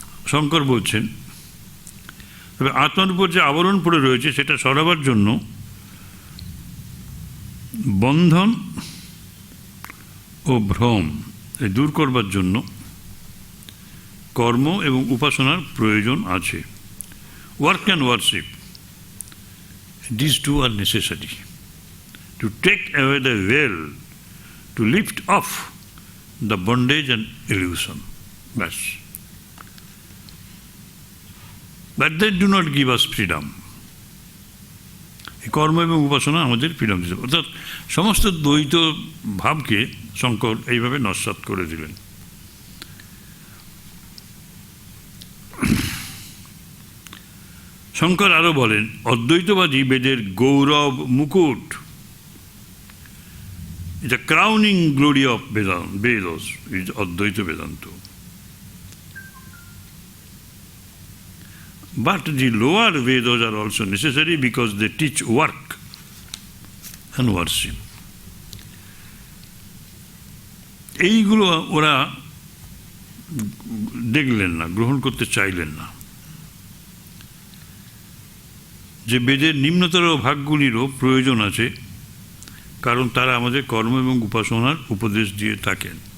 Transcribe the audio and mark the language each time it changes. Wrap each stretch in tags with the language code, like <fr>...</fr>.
<bn>শঙ্কর বলছেন, তবে আত্মার উপর যে আবরণ পড়ে রয়েছে সেটা সরাবার জন্য বন্ধন ও ভ্রম দূর করবার জন্য কর্ম এবং উপাসনার প্রয়োজন আছে।</bn> <en>Work and worship, this two are necessary to take away the veil, to lift off the bondage and illusion.</en> <bn>ব্যাস।</bn> <en>But they do not give us freedom.</en> <bn>কর্ম এবং উপাসনা আমাদের ফ্রিডম দিতে, অর্থাৎ সমস্ত দ্বৈত ভাবকে শঙ্কর এইভাবে নস্যাৎ করে দিলেন। শঙ্কর আরো বলেন, অদ্বৈতবাদী বেদের গৌরব মুকুট,</bn> <en>the crowning glory of Vedas is Advaita Vedanta. But the lower Vedas are also necessary because they teach work and worship.</en> <bn>এইগুলো ওরা দেখলেন না, গ্রহণ করতে চাইলেন না। যে বেদের নিম্নতর ভাগগুলিরও প্রয়োজন আছে, কারণ তারা আমাদের কর্ম এবং উপাসনার উপদেশ দিয়ে থাকেন।</bn>